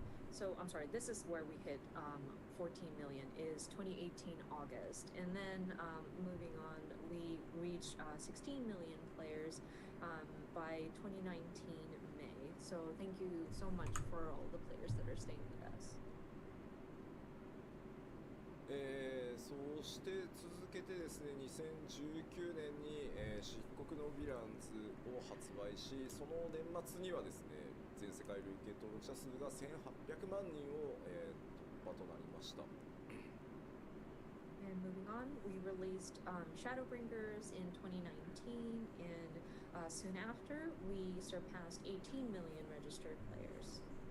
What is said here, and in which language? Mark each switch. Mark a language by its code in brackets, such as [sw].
[en] so I'm sorry, this is where we hit 14 million is 2018 August, and then moving on, we reached 16 million players by 2019 May. So thank you so much for all the players that are staying with us. [ja] そうして続けてですね、2019年に、漆黒のヴィランズを発売し、その年末にはですね、全世界累計登録者数が1800万人を、突破となりました。 [en] And moving on, we released Shadowbringers in 2019, and soon after, we surpassed 18 million registered players.